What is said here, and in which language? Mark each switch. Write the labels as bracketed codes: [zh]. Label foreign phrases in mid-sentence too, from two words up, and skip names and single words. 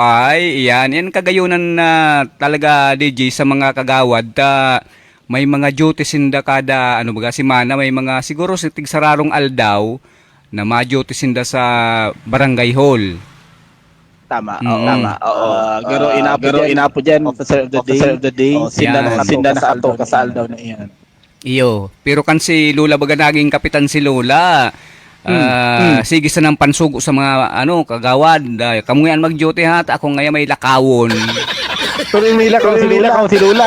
[bik] Ay, yan kagayunan na talaga DJ sa mga Kagawad may mga duty sinda kada simana, may mga siguro tigsararong aldaw na ma-duty sinda sa barangay hall. Tama. Garo inapo dyan, [en] officer of the day. [bik] Sinda na ato kasal daw na iyan. Iyo, pero kan si Lola baga naging kapitan si Lola. Sige sa nang pansugo sa mga Kagawad. Kamuyan mag-duty ako ngayon may lakawon. Pero may lakaw si Lola.